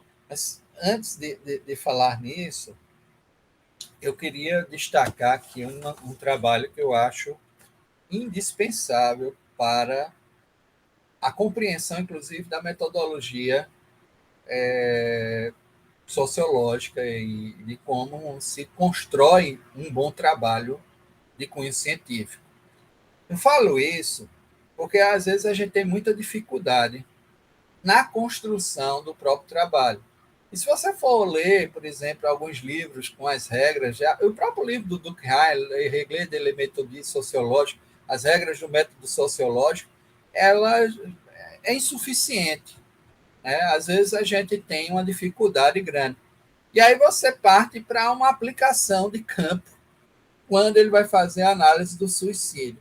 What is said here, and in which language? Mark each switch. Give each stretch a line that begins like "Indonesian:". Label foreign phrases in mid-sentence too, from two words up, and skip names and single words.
Portuguese: Mas antes de falar nisso, eu queria destacar aqui um trabalho que eu acho indispensável para a compreensão, inclusive, da metodologia sociológica e de como se constrói um bom trabalho de cunho científico. Eu falo isso porque, às vezes, a gente tem muita dificuldade na construção do próprio trabalho. E se você for ler, por exemplo, alguns livros com as regras, o próprio livro do Durkheim, Les règles de la méthode sociologique, as regras do método sociológico, ela é insuficiente. Né? Às vezes a gente tem uma dificuldade grande. E aí você parte para uma aplicação de campo, quando ele vai fazer a análise do suicídio.